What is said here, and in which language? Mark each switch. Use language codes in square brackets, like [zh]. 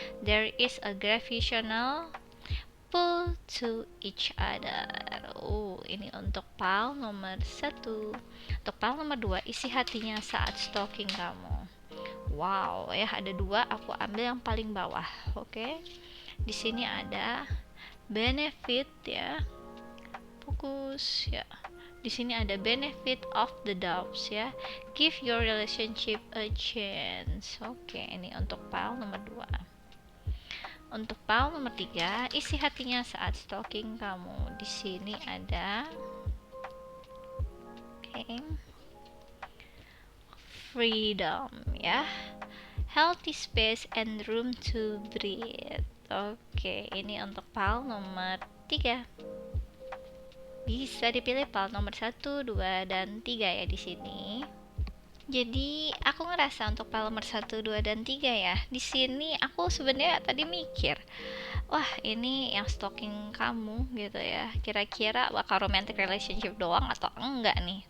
[en] There is a gravitational pull to each other. [id] Ini untuk pile nomor satu. Untuk pile nomor 2, isi hatinya saat stalking kamu. Wow, ya ada 2, aku ambil yang paling bawah. Oke. Di sini ada benefit ya. Fokus ya. Di sini ada [en] benefit of the doubts [id] ya. [en] Give your relationship a chance. [id] Oke, ini untuk pile nomor 2. Untuk pile nomor 3, isi hatinya saat stalking kamu. Di sini ada freedom ya. [en] Healthy space and room to breathe. [id] Oke, ini untuk pile nomor 3. Bisa dipilih pile nomor 1, 2, dan 3 ya di sini. Jadi aku ngerasa untuk pile nomor 1, 2, dan 3 ya. Di sini aku sebenarnya tadi mikir, wah ini yang stalking kamu gitu ya, kira-kira bakal romantic relationship doang atau enggak nih.